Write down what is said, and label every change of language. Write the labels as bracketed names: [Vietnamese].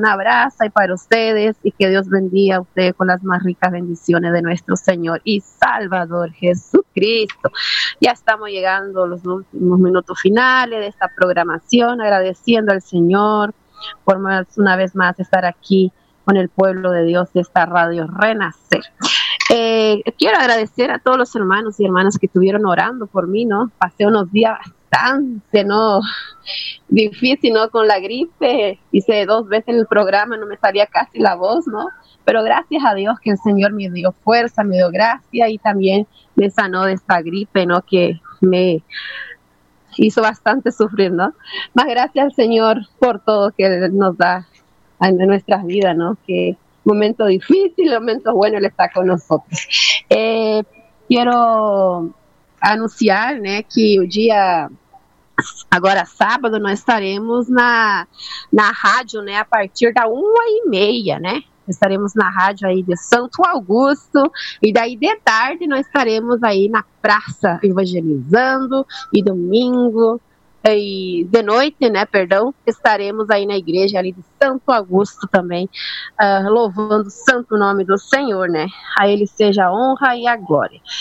[Portuguese] Um abraço aí para vocês e que Deus bendiga a vocês com as mais ricas [Spanish] bendiciones [Portuguese] de nosso Senhor e Salvador Jesucristo. Já estamos chegando aos últimos minutos finais desta programação, agradecendo ao Senhor por mais uma vez mais estar aqui [Spanish] con el pueblo de Dios de esta radio Renacer. Quiero agradecer a todos los hermanos y hermanas que estuvieron orando por mí, ¿no? Pasé unos días bastante, ¿no? Difícil, ¿no? Con la gripe. Hice dos veces el programa, no me salía casi la voz, ¿no? Pero gracias a Dios que el Señor me dio fuerza, me dio gracia y también me sanó de esta gripe, ¿no? Que me hizo bastante sufrir, ¿no? Más gracias al Señor por todo que Él nos da en nuestras vidas, ¿no? Que momento difícil, momento bueno, Él está con nosotros. Quiero anunciar, ¿no? Que el día, ahora sábado, no estaremos [Portuguese] na radio, [Spanish] ¿no? A partir de 1:30, ¿no? [Portuguese] Estaremos na rádio aí de Santo Augusto, e daí de tarde nós estaremos aí na praça evangelizando, e domingo, e de noite, né, perdão, estaremos aí na igreja ali de Santo Augusto também, louvando o santo nome do Senhor, né, a Ele seja a honra e a glória.